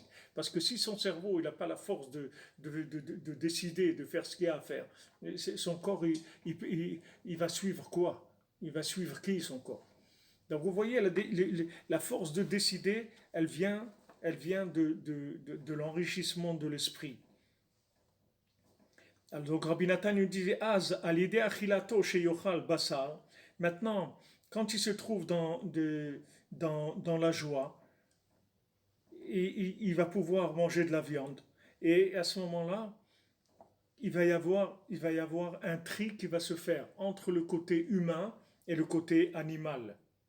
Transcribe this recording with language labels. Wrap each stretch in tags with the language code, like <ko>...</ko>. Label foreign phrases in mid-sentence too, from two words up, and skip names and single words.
<fr>Parce que si son cerveau n'a pas la force de décider, de faire ce qu'il y a à faire, son corps, il va suivre quoi? Il va suivre qui, son corps? Donc vous voyez, la force de décider, elle vient de l'enrichissement de l'esprit. Alors, donc Rabbi Nathan nous disait</fr> <he>אז על ידי אכילתו שיוכל בשר.</he> <fr>Maintenant, quand il se trouve dans la joie, il va pouvoir manger de la viande. Et à ce moment-là, il va y avoir un tri qui va se faire entre le côté humain et le côté animal.</fr>